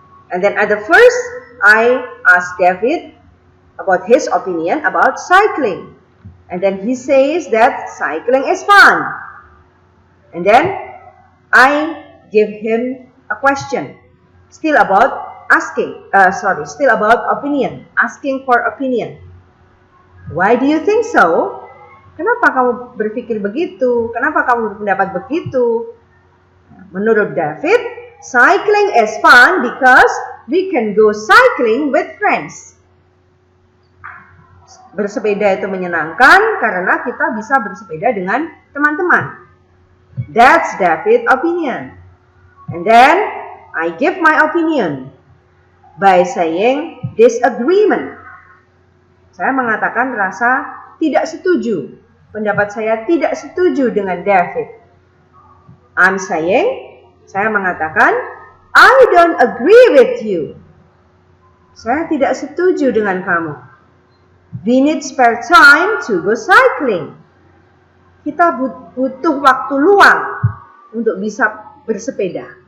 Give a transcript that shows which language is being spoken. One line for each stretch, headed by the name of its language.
English: And then at the first, I asked David about his opinion about cycling. And then he says that cycling is fun. And then I give him a question, still about opinion, asking for opinion. Why do you think so?
Indonesian: Kenapa kamu berpikir begitu? Kenapa kamu berpendapat begitu? Menurut
English: David, cycling is fun because we can go cycling with friends.
Indonesian: Bersepeda itu menyenangkan karena kita bisa bersepeda dengan teman-teman.
English: That's David's opinion. And then I give my opinion by saying disagreement.
Indonesian: Saya mengatakan rasa tidak setuju. Pendapat saya tidak setuju dengan David.
English: I'm saying,
Indonesian: saya mengatakan,
English: I don't agree with you.
Indonesian: Saya tidak setuju dengan kamu.
English: We need spare time to go cycling.
Indonesian: Kita butuh waktu luang untuk bisa bersepeda.